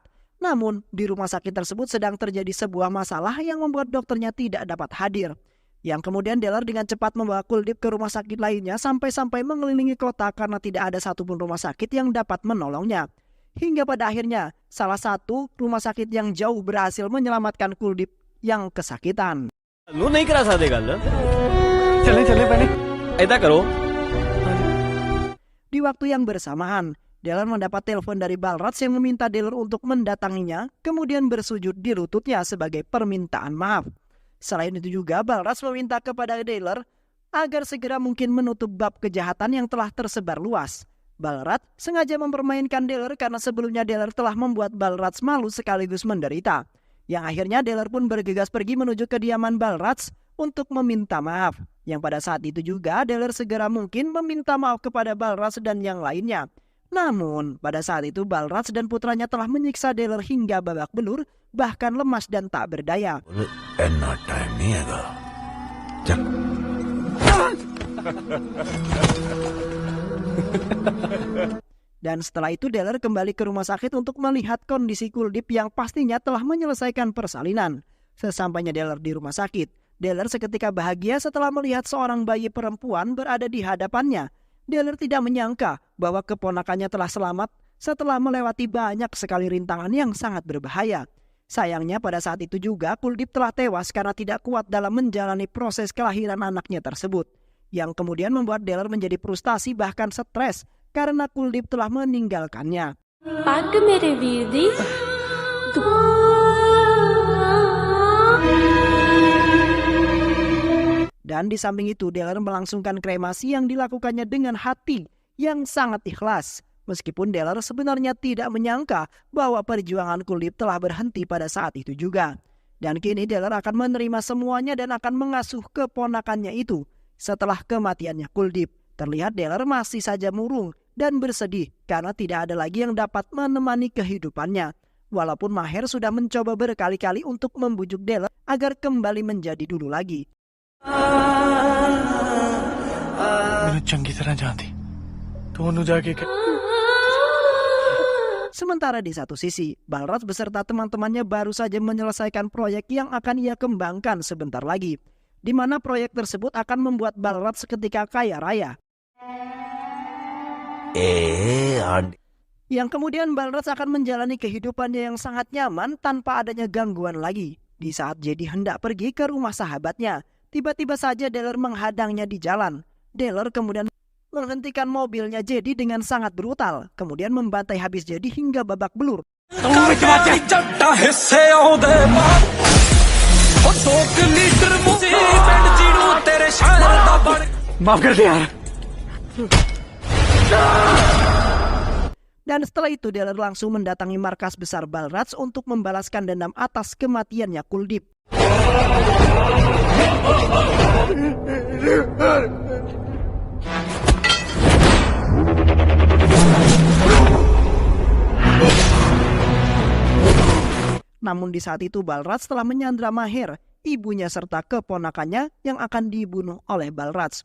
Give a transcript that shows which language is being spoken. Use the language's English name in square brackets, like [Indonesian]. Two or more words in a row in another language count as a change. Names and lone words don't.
[Indonesian] Namun di rumah sakit tersebut sedang terjadi sebuah masalah yang membuat dokternya tidak dapat hadir. Yang kemudian Deller dengan cepat membawa Kuldip ke rumah sakit lainnya sampai-sampai mengelilingi kota karena tidak ada satupun rumah sakit yang dapat menolongnya. Hingga pada akhirnya salah satu rumah sakit yang jauh berhasil menyelamatkan Kuldip yang kesakitan. [Punjabi] ਨੂੰ ਨਹੀਂ ਕਰਾ ਸਕਦੇ ਗੱਲ [Hindi] चले बने [Punjabi] ਏਦਾਂ ਕਰੋ [Indonesian] Di waktu yang bersamaan, Deller mendapat telepon dari Balraj yang meminta Deller untuk mendatanginya, kemudian bersujud di lututnya sebagai permintaan maaf. Selain itu juga, Balraj meminta kepada Deller agar segera mungkin menutup bab kejahatan yang telah tersebar luas. Balraj sengaja mempermainkan Deller karena sebelumnya Deller telah membuat Balraj malu sekaligus menderita. Yang akhirnya Deller pun bergegas pergi menuju kediaman Balraj untuk meminta maaf. Yang pada saat itu juga Deller segera mungkin meminta maaf kepada Balraj dan yang lainnya. Namun pada saat itu Balraj dan putranya telah menyiksa Deller hingga babak belur, bahkan lemas dan tak berdaya. [Punjabi] ਇੰਨਾ ਟਾਈਮ ਨਹੀਂ ਹੈਗਾ ਚੱਲ [Indonesian] Dan setelah itu Deller kembali ke rumah sakit untuk melihat kondisi Kuldip yang pastinya telah menyelesaikan persalinan. Sesampainya Deller di rumah sakit, Deller seketika bahagia setelah melihat seorang bayi perempuan berada di hadapannya. Deller tidak menyangka bahwa keponakannya telah selamat setelah melewati banyak sekali rintangan yang sangat berbahaya. Sayangnya pada saat itu juga Kuldip telah tewas karena tidak kuat dalam menjalani proses kelahiran anaknya tersebut. Yang kemudian membuat Deller menjadi frustasi bahkan stres karena Kuldip telah meninggalkannya. [Punjabi] ਪੱਗ ਮੇਰੇ ਵੀਰ ਦੀ [Indonesian] Dan di samping itu Deller melangsungkan kremasi yang dilakukannya dengan hati yang sangat ikhlas. Meskipun Deller sebenarnya tidak menyangka bahwa perjuangan Kuldip telah berhenti pada saat itu juga. Dan kini Deller akan menerima semuanya dan akan mengasuh keponakannya itu. Setelah kematiannya Kuldip, terlihat Deller masih saja murung dan bersedih karena tidak ada lagi yang dapat menemani kehidupannya. Walaupun Maher sudah mencoba berkali-kali untuk membujuk Deller agar kembali menjadi dulu lagi. [Hindi] मैंने चंगी तरह जानती तो उन्होंने जाके [Indonesian] Sementara di satu sisi, Balraj beserta teman-temannya baru saja menyelesaikan proyek yang akan ia kembangkan sebentar lagi, di mana proyek tersebut akan membuat Balraj seketika kaya raya. Yang kemudian Balraj akan menjalani kehidupannya yang sangat nyaman tanpa adanya gangguan lagi. Di saat Jedi hendak pergi ke rumah sahabatnya, tiba-tiba saja Deller menghadangnya di jalan. Deller kemudian menghentikan mobilnya Jedi dengan sangat brutal, kemudian membantai habis Jedi hingga babak belur. [Hindi] माफ कर दे यार [Indonesian] Dan setelah itu Deller langsung mendatangi markas besar Balraj untuk membalaskan dendam atas kematiannya Kuldip. Namun di saat itu Balraj telah menyandra Maher, ibunya serta keponakannya yang akan dibunuh oleh Balraj.